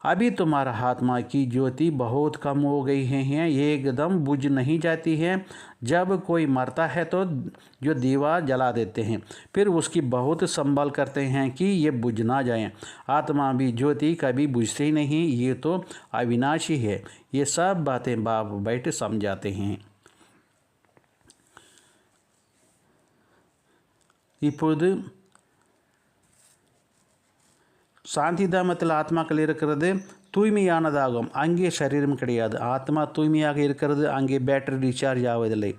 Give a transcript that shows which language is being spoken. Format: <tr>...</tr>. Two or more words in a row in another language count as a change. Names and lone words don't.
<hi>अभी तुम्हारा आत्मा की ज्योति बहुत कम हो गई है, एकदम बुझ नहीं जाती है। जब कोई मरता है तो जो दीवा जला देते हैं, फिर उसकी बहुत संभाल करते हैं कि ये बुझ ना जाए। आत्मा भी ज्योति कभी बुझती नहीं, ये तो अविनाशी है। ये सब बातें बाप बैठ समझाते हैं।</hi> <ta>இப்பொழுது சாந்தி தாமத்தில் ஆத்மாக்கள் இருக்கிறது தூய்மையானதாகும். அங்கே சரீரம் கிடையாது. ஆத்மா தூய்மையாக இருக்கிறது, அங்கே</ta> <en>battery recharge</en> <ta>ஆவதில்லை.</ta>